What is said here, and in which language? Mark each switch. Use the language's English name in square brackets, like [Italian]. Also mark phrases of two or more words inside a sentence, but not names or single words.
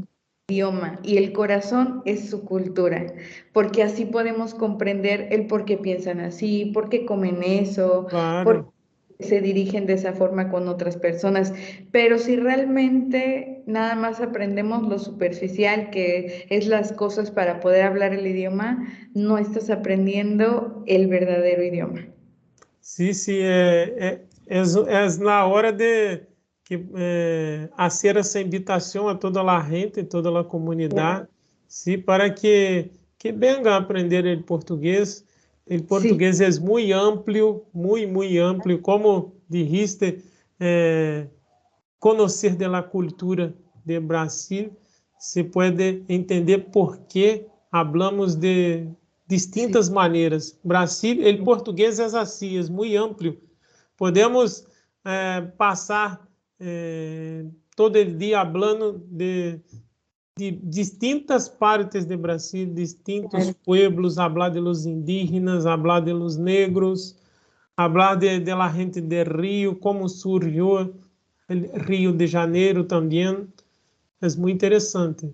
[Spanish] idioma y el corazón es su cultura, porque así podemos comprender el por qué piensan así, por qué comen eso, por claro. qué se dirigen de esa forma con otras personas. Pero si realmente nada más aprendemos lo superficial, que es las cosas para poder hablar el idioma, no estás aprendiendo el verdadero idioma. [Portuguese] Sim, sim, é na hora de que hacer essa invitação a toda a gente, toda a comunidade, sim, para que [Spanish] venga a aprender [Portuguese] o português. O [Spanish] Sí, [Portuguese] português é muito amplo, muito amplo, [Spanish] como dijiste, [Portuguese] conhecer da cultura de Brasil, se pode entender por que [Spanish] hablamos de sí, distintas maneiras. [Portuguese] Brasil, o português é assim, é muito amplo. Podemos passar todo o dia falando distintas partes de Brasil, distintos [Spanish] Claro. pueblos, hablar de los indígenas, hablar de los negros, hablar de la gente de Río, cómo surgió el Río de Janeiro también. Es muy interesante.